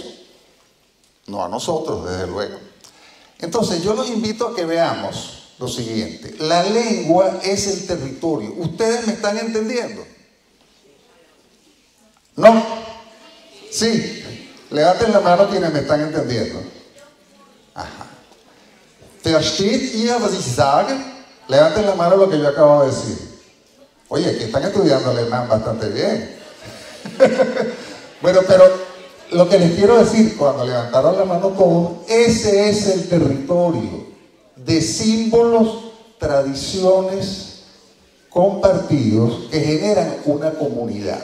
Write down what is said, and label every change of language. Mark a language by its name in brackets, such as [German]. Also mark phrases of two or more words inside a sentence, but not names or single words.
[Spanish] No a nosotros, desde luego. Entonces yo los invito a que veamos lo siguiente: la lengua es el territorio. ¿Ustedes me están entendiendo? ¿No? Sí. Levanten la mano quienes me están entendiendo. Ajá. [German] ¿Versteht ihr, was ich sage? [Spanish] Levanten la mano lo que yo acabo de decir. Oye, que están estudiando alemán bastante bien. Bueno, pero lo que les quiero decir, cuando levantaron la mano todos, ese es el territorio de símbolos, tradiciones compartidos que generan una comunidad.